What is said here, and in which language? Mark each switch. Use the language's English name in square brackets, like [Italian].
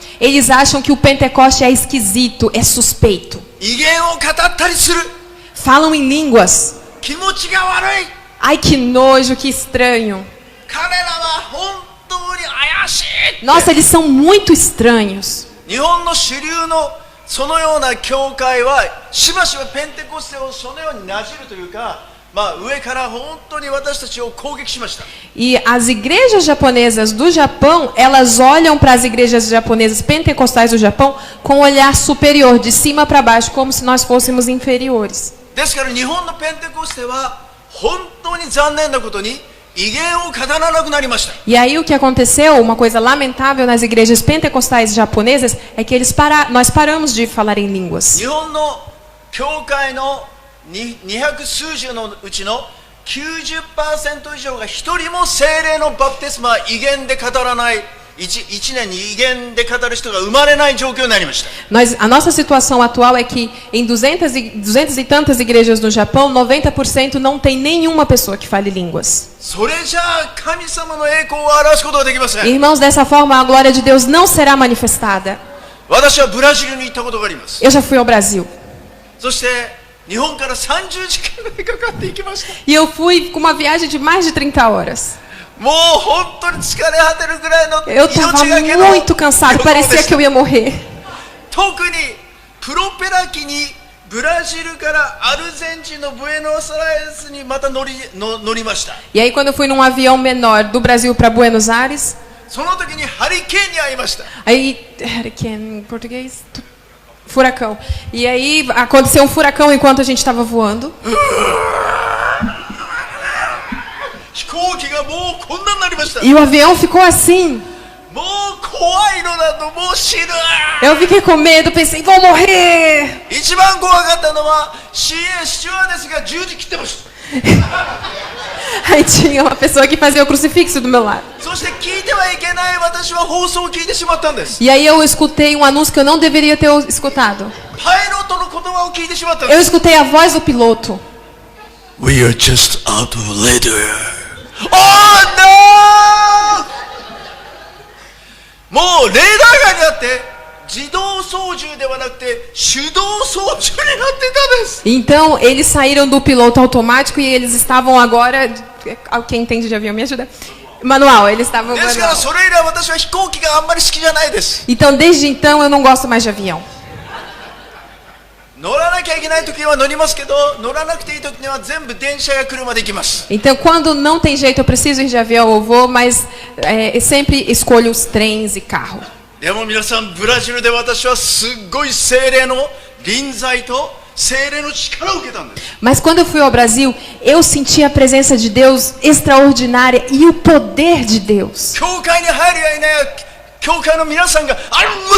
[Portuguese] Eles acham que o Pentecoste é esquisito, é suspeito. [Japanese] 異言を語ったりする。 [Portuguese] Falam em línguas. [Japanese] 気持ちが悪い [Portuguese] Ai, que nojo, que estranho. [Japanese] 彼らは本当に怪しい [Portuguese] Nossa, eles são muito estranhos. [Japanese] 日本の主流のそのような教会はしばしばペンテコステをそのようになじるというか、上から本当に私たちを攻撃しました。 [Portuguese] E as igrejas japonesas do Japão, elas olham para as igrejas japonesas pentecostais do Japão com um olhar superior, de cima para baixo, como se nós fôssemos inferiores. [Japanese] ですから日本のペンテコステは本当に残念なことに威厳を語らなくなりました。 [Portuguese] E aí o que aconteceu, uma coisa lamentável nas igrejas pentecostais japonesas, é que nós paramos de falar em línguas. [Japanese] 日本の教会の200数十のうちの 90% 以上が一人も聖霊のバプテスマは威厳で語らない 1年に威厳で語る人が生まれない状況になりました。 [Portuguese] A nossa situação atual é que em 200 e tantas igrejas no Japão, 90% não tem nenhuma pessoa que fale línguas. [Japanese] それじゃあ神様の栄光を表すことはできません。 [Portuguese] Irmãos, dessa forma a glória de Deus não será manifestada. [Japanese] 私はブラジルに行ったことがあります。 [Portuguese] Eu já fui ao Brasil. [Japanese] そして日本から30時間ぐらいかかって行きました。 [Portuguese] E eu fui com uma viagem de mais de 30 horas. [Japanese] もう本当に疲れ果てるぐらいの [Portuguese] Eu estava [Japanese] 命がけの [Portuguese] muito cansado, [Japanese] 旅行で [Portuguese] parecia [Japanese] し [Portuguese] que [Japanese] た。 [Portuguese] eu ia morrer. [Japanese] 特にプロペラ機にブラジルからアルゼンチンのブエノスアイレスにまた乗りました。 [Portuguese] E aí quando eu fui num avião menor do Brasil para Buenos Aires, [Japanese] その時にハリケーンに会いました。 [Portuguese] aí em português, furacão. E aí aconteceu um furacão enquanto a gente estava voando. [Japanese] 飛行機がもうこんなになりました。 [Portuguese] E o avião ficou assim. [Japanese] もう怖いのだともう死ぬ。 [Portuguese] Eu fiquei com medo, pensei, vou morrer. [Japanese] 一番怖かったのは CA スチュワーデスが十字切ってました。 [Portuguese] Aí tinha uma pessoa que fazia o crucifixo do meu lado. [Japanese] そして聞いてはいけない私は放送を聞いてしまったんです。 [Portuguese] E aí eu escutei um anúncio que eu não deveria ter escutado. [Japanese] パイロットの言葉を聞いてしまったんで [Portuguese] Eu [Japanese] す。 [Portuguese] escutei a voz do piloto. [English] We are just out of leather. Oh no! [Japanese] もうレーダー外にあって自動操縦ではなくて手動操縦になってたんです。 [Portuguese] Então eles saíram do piloto automático e eles estavam agora. Quem entende de avião me ajuda? Manual, eles estavam [Japanese] ですから [Portuguese] manual. [Japanese] それ以来私は飛行機があんまり好きじゃないです。 [Portuguese] Então desde então eu não gosto mais de avião. [Japanese] 乗らなきゃいけない時には乗りますけど、乗らなくていい時には全部電車や車で行きます。 [Portuguese] Então quando não tem jeito eu preciso ir de avião eu vou, mas sempre escolho os trens e carro. [Japanese] でも皆さんブラジルで私はすっごい聖霊の臨在と聖霊の力を受けたんです。 [Portuguese] Mas quando eu fui ao Brasil, eu senti a presença de Deus extraordinária e o poder de Deus. [Japanese] 教会に入るやいないや教会の皆さんがあら